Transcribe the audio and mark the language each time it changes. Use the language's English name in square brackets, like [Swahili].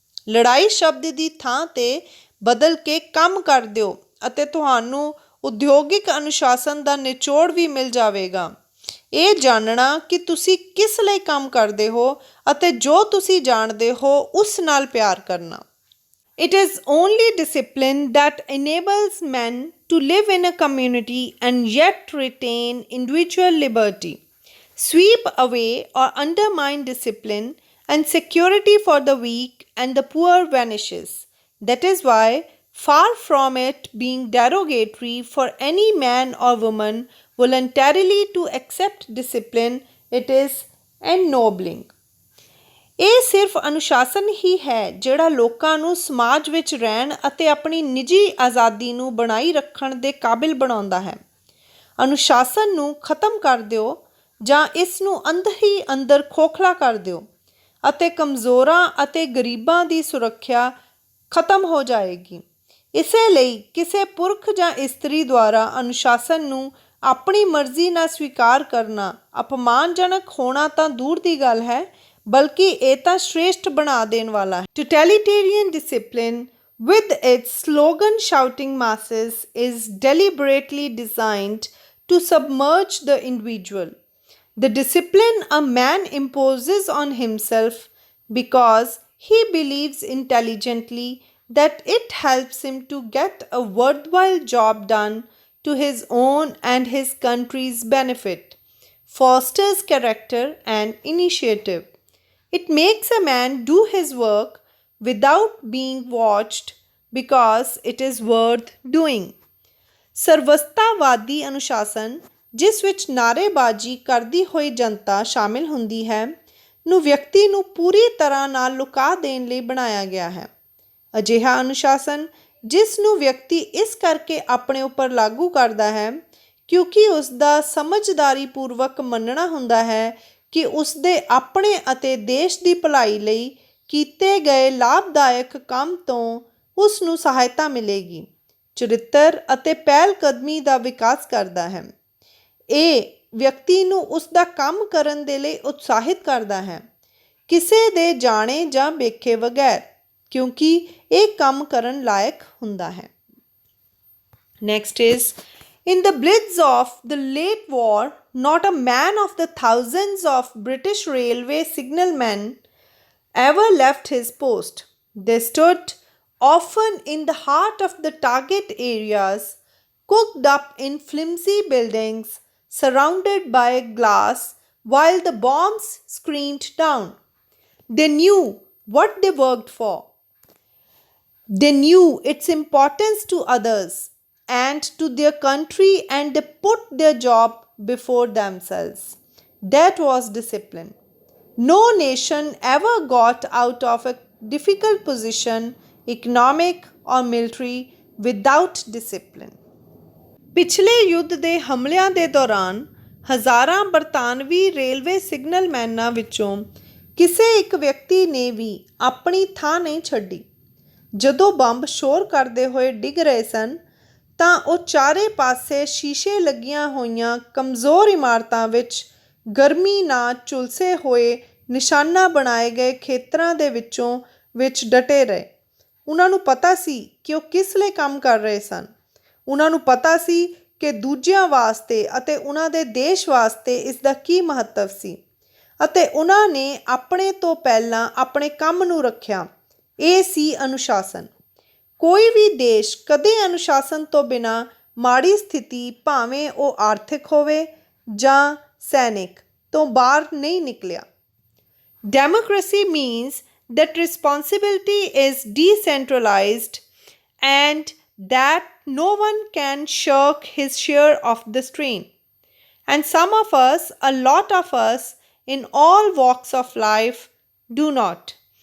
[Punjabi] ਲੜਾਈ ਸ਼ਬਦ ਦੀ ਥਾਂ 'ਤੇ ਬਦਲ ਕੇ ਕੰਮ ਕਰ ਦਿਓ ਅਤੇ ਤੁਹਾਨੂੰ ਉਦਯੋਗਿਕ ਅਨੁਸ਼ਾਸਨ ਦਾ ਨਿਚੋੜ ਵੀ ਮਿਲ ਜਾਵੇਗਾ। ਇਹ ਜਾਣਨਾ ਕਿ ਤੁਸੀਂ ਕਿਸ ਲਈ ਕੰਮ ਕਰਦੇ ਹੋ ਅਤੇ ਜੋ ਤੁਸੀਂ ਜਾਣਦੇ ਹੋ ਉਸ ਨਾਲ ਪਿਆਰ ਕਰਨਾ। [English] It is only discipline that enables men to live in a community and yet retain individual liberty. Sweep away or undermine discipline, and security for the weak and the poor vanishes. That is why, far from it being derogatory for any man or woman voluntarily to accept discipline, it is ennobling. [Punjabi] ਇਹ ਸਿਰਫ ਅਨੁਸ਼ਾਸਨ ਹੀ ਹੈ ਜਿਹੜਾ ਲੋਕਾਂ ਨੂੰ ਸਮਾਜ ਵਿੱਚ ਰਹਿਣ ਅਤੇ ਆਪਣੀ ਨਿੱਜੀ ਆਜ਼ਾਦੀ ਨੂੰ ਬਣਾਈ ਰੱਖਣ ਦੇ ਕਾਬਿਲ ਬਣਾਉਂਦਾ ਹੈ। ਅਨੁਸ਼ਾਸਨ ਨੂੰ ਖਤਮ ਕਰ ਦਿਓ ਜਾਂ ਇਸ ਨੂੰ ਅੰਦਰ ਹੀ ਅੰਦਰ ਖੋਖਲਾ ਕਰ ਦਿਓ ਅਤੇ ਕਮਜ਼ੋਰਾਂ ਅਤੇ ਗਰੀਬਾਂ ਦੀ ਸੁਰੱਖਿਆ ਖਤਮ ਹੋ ਜਾਏਗੀ। ਇਸੇ ਲਈ ਕਿਸੇ ਪੁਰਖ ਜਾਂ ਇਸਤਰੀ ਦੁਆਰਾ ਅਨੁਸ਼ਾਸਨ ਨੂੰ ਆਪਣੀ ਮਰਜ਼ੀ ਨਾਲ ਸਵੀਕਾਰ ਕਰਨਾ ਅਪਮਾਨਜਨਕ ਹੋਣਾ ਤਾਂ ਦੂਰ ਦੀ ਗੱਲ ਹੈ, ਬਲਕਿ ਇਹ ਤਾਂ ਸ਼੍ਰੇਸ਼ਠ ਬਣਾ ਦੇਣ ਵਾਲਾ ਹੈ। [English] Totalitarian discipline, with its slogan shouting masses, is deliberately designed to submerge the individual. The discipline a man imposes on himself because he believes intelligently that it helps him to get a worthwhile job done to his own and his country's benefit, fosters character and initiative. It makes a man do his work without being watched because it is worth doing. [Punjabi] ਸਰਵਸਤਾਵਾਦੀ ਅਨੁਸ਼ਾਸਨ, ਜਿਸ ਵਿੱਚ ਨਾਅਰੇਬਾਜ਼ੀ ਕਰਦੀ ਹੋਈ ਜਨਤਾ ਸ਼ਾਮਿਲ ਹੁੰਦੀ ਹੈ, ਨੂੰ ਵਿਅਕਤੀ ਨੂੰ ਪੂਰੀ ਤਰ੍ਹਾਂ ਨਾਲ ਲੁਕਾ ਦੇਣ ਲਈ ਬਣਾਇਆ ਗਿਆ ਹੈ। ਅਜਿਹਾ ਅਨੁਸ਼ਾਸਨ ਜਿਸ ਨੂੰ ਵਿਅਕਤੀ ਇਸ ਕਰਕੇ ਆਪਣੇ ਉੱਪਰ ਲਾਗੂ ਕਰਦਾ ਹੈ ਕਿਉਂਕਿ ਉਸ ਦਾ ਸਮਝਦਾਰੀ ਪੂਰਵਕ ਮੰਨਣਾ ਹੁੰਦਾ ਹੈ ਕਿ ਉਸ ਦੇ ਆਪਣੇ ਅਤੇ ਦੇਸ਼ ਦੀ ਭਲਾਈ ਲਈ ਕੀਤੇ ਗਏ ਲਾਭਦਾਇਕ ਕੰਮ ਤੋਂ ਉਸ ਨੂੰ ਸਹਾਇਤਾ ਮਿਲੇਗੀ। ਚਰਿੱਤਰ ਅਤੇ ਪਹਿਲ ਕਦਮੀ ਦਾ ਵਿਕਾਸ ਕਰਦਾ ਹੈ। ਇਹ ਵਿਅਕਤੀ ਨੂੰ ਉਸ ਦਾ ਕੰਮ ਕਰਨ ਦੇ ਲਈ ਉਤਸ਼ਾਹਿਤ ਕਰਦਾ ਹੈ, ਕਿਸੇ ਦੇ ਜਾਣੇ ਜਾਂ ਵੇਖੇ ਬਗੈਰ, ਕਿਉਂਕਿ ਇਹ ਕੰਮ ਕਰਨ ਲਾਇਕ ਹੁੰਦਾ ਹੈ। [English] Next is, in the blitz of the late war, not a man of the thousands of British railway signalmen ever left his post. They stood often in the heart of the target areas, cooked up in flimsy buildings, surrounded by glass, while the bombs screamed down. They knew what they worked for, They knew its importance to others and to their country, and they put their job before themselves. That was discipline. No nation ever got out of a difficult position, economic or military, without discipline. [Punjabi] ਪਿਛਲੇ ਯੁੱਧ ਦੇ ਹਮਲਿਆਂ ਦੇ ਦੌਰਾਨ ਹਜ਼ਾਰਾਂ ਬਰਤਾਨਵੀ railway ਸਿਗਨਲਮੈਨਾਂ ਵਿੱਚੋਂ ਕਿਸੇ ਇੱਕ ਵਿਅਕਤੀ ਨੇ ਵੀ ਆਪਣੀ ਥਾਂ ਨਹੀਂ ਛੱਡੀ। ਜਦੋਂ ਬੰਬ ਸ਼ੋਰ ਕਰਦੇ ਹੋਏ ਡਿੱਗ ਰਹੇ ਸਨ ਤਾਂ ਉਹ ਚਾਰੇ ਪਾਸੇ ਸ਼ੀਸ਼ੇ ਲੱਗੀਆਂ ਹੋਈਆਂ ਕਮਜ਼ੋਰ ਇਮਾਰਤਾਂ ਵਿੱਚ ਗਰਮੀ ਨਾਲ ਝੁਲਸੇ ਹੋਏ ਨਿਸ਼ਾਨਾ ਬਣਾਏ ਗਏ ਖੇਤਰਾਂ ਦੇ ਵਿੱਚ ਡਟੇ ਰਹੇ। ਉਹਨਾਂ ਨੂੰ ਪਤਾ ਸੀ ਕਿ ਉਹ ਕਿਸ ਲਈ ਕੰਮ ਕਰ ਰਹੇ ਸਨ। ਉਹਨਾਂ ਨੂੰ ਪਤਾ ਸੀ ਕਿ ਦੂਜਿਆਂ ਵਾਸਤੇ ਅਤੇ ਉਹਨਾਂ ਦੇ ਦੇਸ਼ ਵਾਸਤੇ ਇਸ ਦਾ ਕੀ ਮਹੱਤਵ ਸੀ, ਅਤੇ ਉਹਨਾਂ ਨੇ ਆਪਣੇ ਤੋਂ ਪਹਿਲਾਂ ਆਪਣੇ ਕੰਮ ਨੂੰ ਰੱਖਿਆ। ਇਹ ਸੀ ਅਨੁਸ਼ਾਸਨ। ਕੋਈ ਵੀ ਦੇਸ਼ ਕਦੇ ਅਨੁਸ਼ਾਸਨ ਤੋਂ ਬਿਨਾਂ ਮਾੜੀ ਸਥਿਤੀ, ਭਾਵੇਂ ਉਹ ਆਰਥਿਕ ਹੋਵੇ ਜਾਂ ਸੈਨਿਕ, ਤੋਂ ਬਾਹਰ ਨਹੀਂ ਨਿਕਲਿਆ। [English] Democracy means that responsibility is decentralized and that no one can shirk his share of the strain. And some of us, a lot of us, in all walks of life, do not.